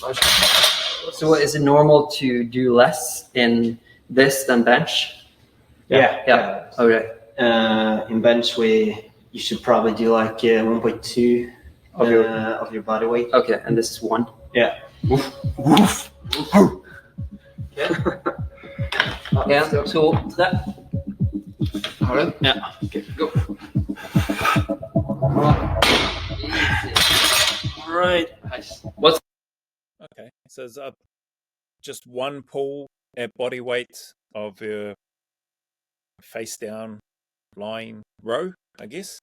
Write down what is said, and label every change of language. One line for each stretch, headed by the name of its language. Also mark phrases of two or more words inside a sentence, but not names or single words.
English: So is it normal to do less in this than bench? Yeah. Okay. In bench, you should probably do like 1.2 of your body weight. Okay, and this is 1. Yeah. Yeah,
Swedish: så där. Har du? Ja.
English: Okay. Go. Easy. Right. Nice. What's Okay, so it's just one pull at body weight of your face down lying row, I guess.